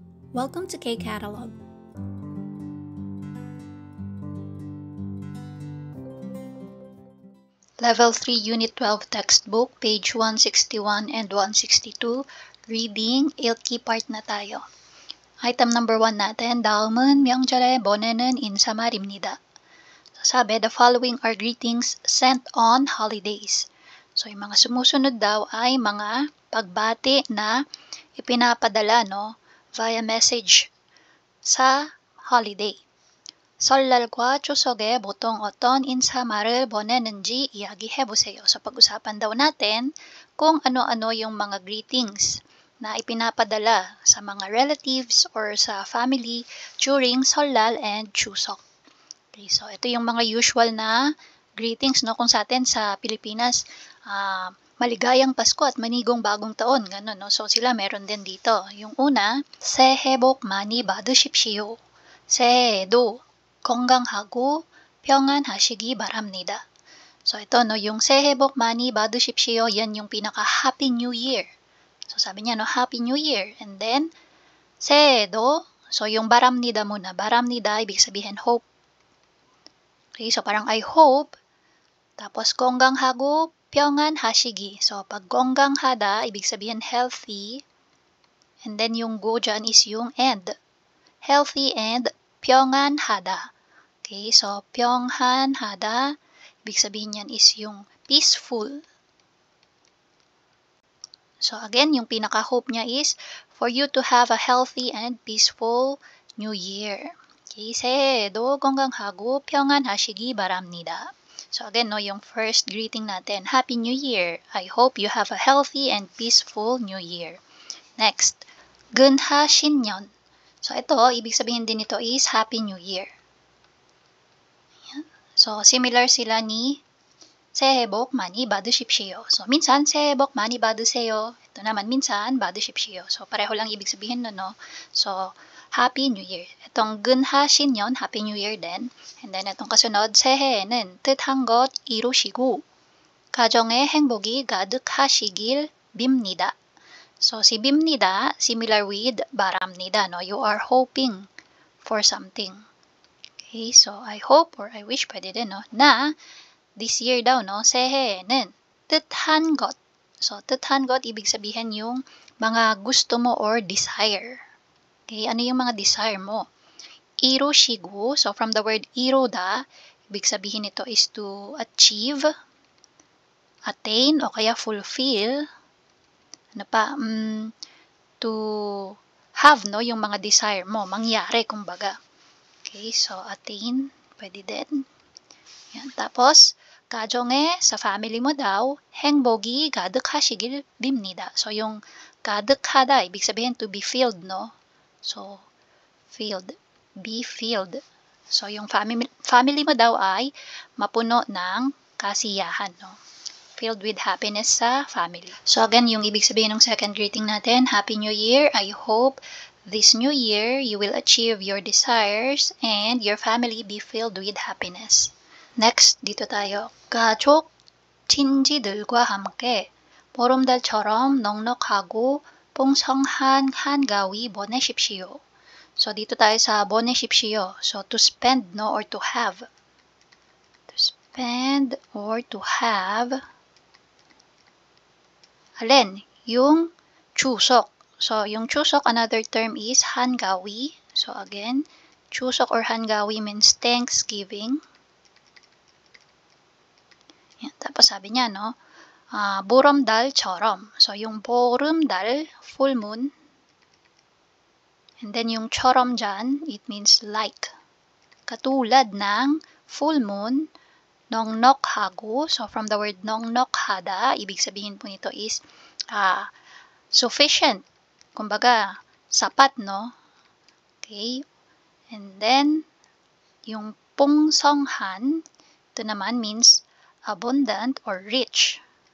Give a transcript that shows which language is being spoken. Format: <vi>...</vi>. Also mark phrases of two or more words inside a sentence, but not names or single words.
<en>Welcome to K-Catalog. Level 3 Unit 12 textbook, page 161 and 162, reading, ilki part</en> <tl>na tayo. Item number 1 natin,</tl> <ko>다음은 명절에 보내는 인사말입니다.</ko> <tl>Sabi,</tl> <en>the following are greetings sent on holidays. So,</en> <tl>yung mga sumusunod daw ay mga pagbati na ipinapadala</tl> <en>via message</en> <tl>sa holiday.</tl> <ko>설날과 추석에 보통 어떤 인사말을 보내는지 이야기해보세요.</ko> <tl>So, pag-usapan daw natin kung ano-ano yung mga greetings na ipinapadala sa mga relatives or sa family during 설날 and 추석. Okay, so, ito yung mga usual na greetings kung sa atin sa Pilipinas, maligayang Pasko at manigong bagong taon. Ganun, So, sila meron din dito. Yung una,</tl> <ko>새해 복 많이 받으십시오. 새해에도 건강하고 평안하시기 바랍니다.</ko> <tl>So, ito, yung</tl> <ko>새해 복 많이 받으십시오,</ko> <tl>yan yung pinaka-</tl> <en>Happy New Year.</en> <tl>So, sabi niya,</tl> <en>Happy New Year. And then,</en> <ko>새해에도,</ko> <tl>so yung 바랍니다 muna. 바랍니다, ibig sabihin hope.</tl> <en>Okay, so</en> <tl>parang</tl> <en>I hope.</en> <tl>Tapos,</tl> <ko>건강하고 평안하시기.</ko> <tl>So, pag 건강하다, ibig sabihin healthy.</tl> <en>And then,</en> <tl>yung go dyan is yung and.</tl> <en>Healthy and 평안하다. Okay, so 평안하다,</en> <tl>ibig sabihin yan is yung peaceful.</tl> <en>So again,</en> <tl>yung pinaka-hope niya</tl> <en>is for you to have a healthy and peaceful New Year.</en> <ko>Okay, 새해에도 건강하고 평안하시기 바랍니다.</ko> <en>So again, yung first greeting natin, Happy New Year. I hope you have a healthy and peaceful New Year. Next,</en> <ko>근하신년.</ko> <tl>So, ito, ibig sabihin din ito is</tl> <en>Happy New Year.</en> <tl>So, similar sila ni</tl> <ko>새해 복 많이 받으십시오.</ko> <tl>So, minsan,</tl> <ko>새해 복 많이 받으세요.</ko> <tl>Ito naman, minsan, 받으십시오. So, pareho lang ibig sabihin</tl> <en>So, Happy New Year.</en> <tl>Itong 근하신년,</tl> <en>Happy New Year</en> <tl>din.</tl> <en>And then,</en> <tl>itong kasunod,</tl> <ko>새해에는 뜻한 것 이루시고 가정의 행복이 가득하시길 빕니다.</ko> <tl>So, si bimnida,</tl> <en>similar with baramnida, You are hoping for something. Okay, so I hope or I wish,</en> <tl>pwede din, na</tl> <en>this year</en> <tl>daw,</tl> <ko>새해에는 뜻한 것. So, 뜻한 것,</ko> <tl>ibig sabihin yung mga gusto mo</tl> <en>or desire.</en> <tl>Okay, ano yung mga desire mo?</tl> <ko>이루시고,</ko> <en>so from the word 이루다,</en> <tl>ibig sabihin ito</tl> <en>is to achieve, attain,</en> <tl>o kaya</tl> <en>fulfill, to have,</en> <tl>yung mga desire mo, mangyari, kumbaga.</tl> <en>Okay, so, attain, pwede din.</en> <tl>Yan. Tapos, 가정에, sa family mo daw,</tl> <ko>행복이 가득하시길 빕니다.</ko> <en>So, yung 가득하다,</en> <tl>ibig sabihin</tl> <en>to be filled, So, filled, be filled. So,</en> <tl>yung family mo daw ay mapuno ng kasiyahan,</tl> <en>Filled with happiness</en> <tl>sa family. So again, yung ibig sabihin ng</tl> <en>second greeting</en> <tl>natin,</tl> <en>Happy New Year. I hope this new year you will achieve your desires and your family be filled with happiness. Next,</en> <tl>dito tayo.</tl> <ko>가족, 친지들과 함께 보름달처럼 넉넉하고 풍성한 한가위 보내십시오.</ko> <tl>So dito tayo sa 보내십시오.</tl> <en>So to spend, or to have. To spend or to have.</en> <tl>Alin? Yung Chuseok. So, yung Chuseok,</tl> <en>another term is</en> <tl>한가위.</tl> <en>So, again, Chuseok or 한가위 means Thanksgiving.</en> <tl>Yan. Tapos sabi niya, 보름달처럼. So, yung 보름달,</tl> <en>full moon. And then yung 처럼 dyan, it means like.</en> <tl>Katulad ng</tl> <en>full moon,</en> <tl>넉넉하고,</tl> <en>so from the word</en> <tl>넉넉하다, ibig sabihin po nito is sufficient. Kumbaga, sapat, Okay?</tl> <en>And then, yung 풍성한,</en> <tl>ito naman</tl> <en>means abundant or rich.</en>